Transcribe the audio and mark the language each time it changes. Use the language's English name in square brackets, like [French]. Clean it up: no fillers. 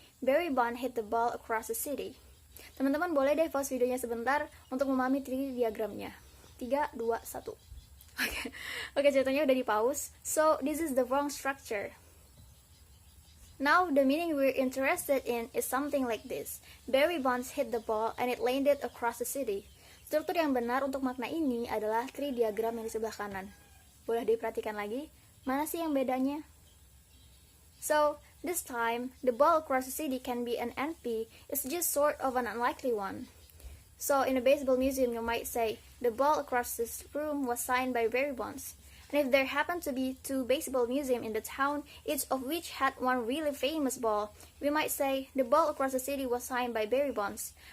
[English] Barry Bonds hit the ball across the city. [Indonesian] Teman-teman boleh deh pause videonya sebentar untuk memahami tree diagramnya. 3, 2, 1. Oke, ceritanya udah di pause. [English] So, this is the wrong structure. Now, the meaning we're interested in is something like this. Barry Bonds hit the ball and it landed across the city. [Indonesian] Struktur yang benar untuk makna ini adalah tree diagram yang di sebelah kanan. Boleh diperhatikan lagi? Mana sih yang bedanya? So, [English] This time, the ball across the city can be an NP. It's just sort of an unlikely one. So in a baseball museum, you might say, the ball across this room was signed by Barry Bonds. And if there happened to be 2 baseball museums in the town, each of which had one really famous ball, we might say, the ball across the city was signed by Barry Bonds.